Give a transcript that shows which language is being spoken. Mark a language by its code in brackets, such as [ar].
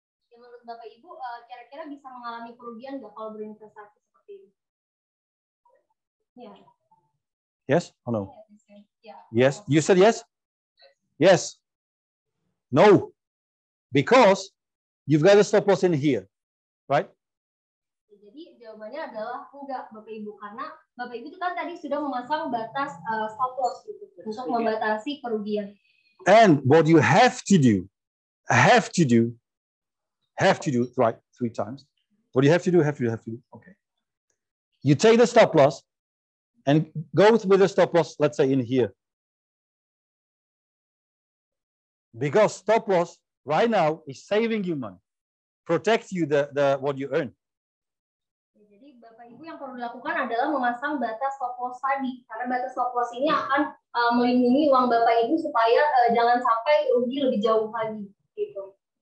[id] Ya, menurut Bapak Ibu kira-kira bisa mengalami kerugian nggak kalau berinvestasi seperti ini? Ya. [en] Yes or no? [id] Ya. [en] Yes. You said yes? Yes. No, because you've got a stop loss in here, right? [id] Jadi jawabannya adalah enggak, Bapak Ibu, karena Bapak Ibu itu kan tadi sudah memasang batas stop loss gitu, untuk membatasi kerugian. [en] And what you have to do, right? 3 times. What you have to do. Okay. You take the stop loss and go with the stop loss, let's say in here. Because stop loss right now is saving you money, protect you the what you earn. [id] Jadi Bapak Ibu yang perlu dilakukan adalah memasang batas stop loss tadi, karena batas stop loss ini akan melindungi uang Bapak Ibu supaya jangan sampai rugi lebih jauh lagi gitu.